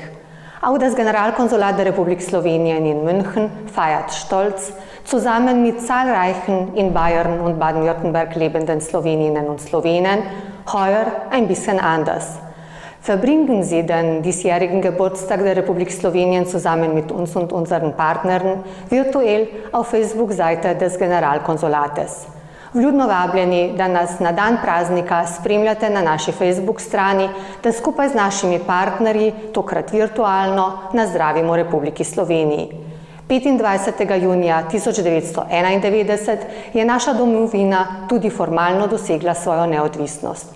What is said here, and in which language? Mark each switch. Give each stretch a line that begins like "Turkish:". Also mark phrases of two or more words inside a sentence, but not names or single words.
German: Auch das Generalkonsulat der Republik Slowenien in München feiert stolz, zusammen mit zahlreichen in Bayern und Baden-Württemberg lebenden Sloweninnen und Slowenen, heuer ein bisschen anders. Verbringen Sie den diesjährigen Geburtstag der Republik Slowenien zusammen mit uns und unseren Partnern virtuell auf Facebook-Seite des Generalkonsulates.
Slovenian: Vljudno vabljeni, da nas na dan praznika spremljate na naši Facebook strani, da skupaj z našimi partnerji, tokrat virtualno, nazdravimo Republiki Sloveniji. 25. junija 1991 je naša domovina tudi formalno dosegla svojo neodvisnost.